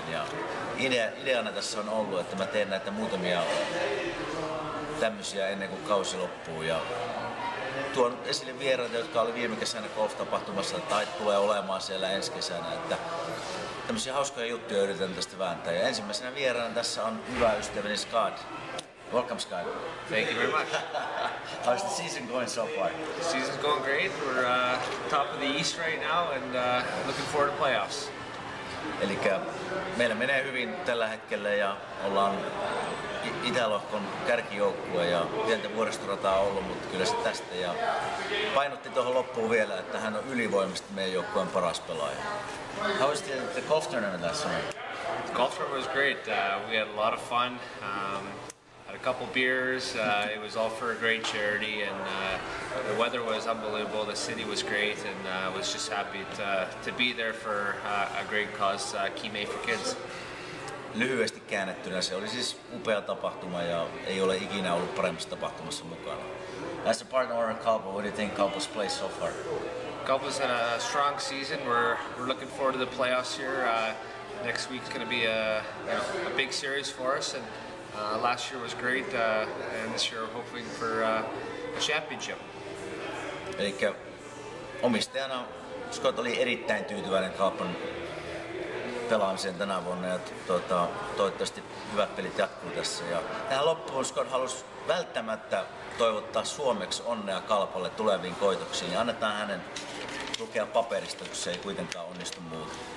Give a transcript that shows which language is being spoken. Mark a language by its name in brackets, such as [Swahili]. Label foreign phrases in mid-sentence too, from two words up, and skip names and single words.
[Finnish] Ja ideana tässä on ollut, että mä teen näitä muutamia tämmöisiä ennen kuin kausi loppuu. Ja tuon esille vieraita, jotka oli viime kesänä golf-tapahtumassa tai tulee olemaan siellä ensi kesänä. Että tämmöisiä hauskoja juttuja yritän tästä vääntää. Ja ensimmäisenä vieraana tässä on hyvä ystäväni Scott. [English] Welcome, Scott. Thank you very much. How's the season going so far? The season's going great. We're top of the East right now and looking forward to playoffs. [Finnish] Eli meillä menee hyvin tällä hetkellä ja ollaan Itälohkon kärkijoukkue ja pientä vuoristorataa ollut, mutta kyllä se tästä. Ja painotti tuohon loppuun vielä, että hän on ylivoimaisesti meidän joukkueen paras pelaaja. [English] How was the golf tournament last summer? The golf tournament was great. We had a lot of fun. Had a couple beers. It was all for a great charity, and the weather was unbelievable. The city was great, and was just happy to be there for a great cause, Kime for Kids. [Finnish] Lyhyesti käännettynä se oli siis upea tapahtuma ja ei ole ikinä ollut paremmassa tapahtumassa mukana. [English] As a partner owner of Kalpa, what do you think Kalpa's played so far? Kalpa's had a strong season. We're looking forward to the playoffs here. Next week's going to be a big series for us, and last year was great, and this year we're hoping for a championship. [Finnish] Elikkä omistajana Scott oli erittäin tyytyväinen Kalpan pelaamiseen tänä vuonna ja toivottavasti hyvät pelit jatkuu tässä. Ja tähän loppuun Scott halusi välttämättä toivottaa suomeksi onnea Kalpalle tuleviin koitoksiin ja annetaan hänen lukea paperista, kun se ei kuitenkaan onnistu muuten.